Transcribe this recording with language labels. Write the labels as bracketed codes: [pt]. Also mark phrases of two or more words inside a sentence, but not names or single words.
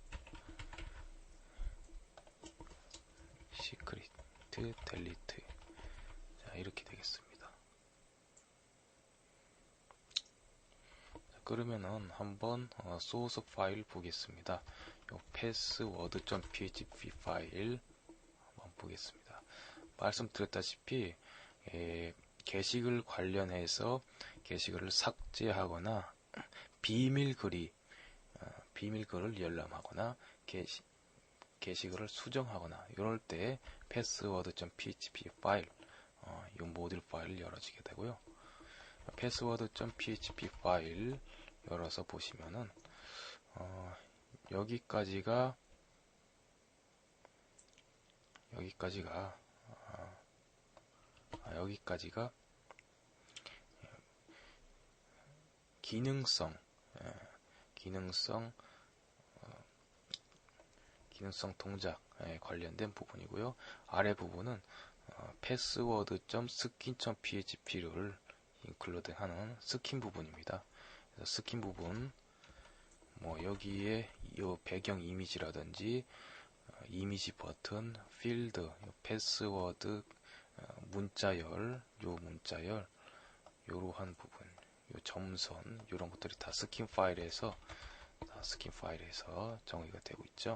[en] secret, delete. [ko] 자, 이렇게 되겠습니다. 그러면은 한번 소스 파일 보겠습니다. 요 password.php 파일 한번 보겠습니다. 말씀드렸다시피 게시글 관련해서 게시글을 삭제하거나 비밀글을 열람하거나 게시글을 수정하거나 이럴 때 password.php 파일, 이 모듈 파일을 열어주게 되고요. password.php 파일 열어서 보시면은 여기까지가 기능성 동작에 관련된 부분이고요. 아래 부분은 password.skin.php를 인클루드 하는 스킨 부분입니다. 그래서 스킨 부분, 여기에 이 배경 이미지라든지 이미지 버튼, 필드, 패스워드, 문자열, 요러한 부분, 요 점선, 요런 것들이 다 스킨 파일에서 정의가 되고 있죠.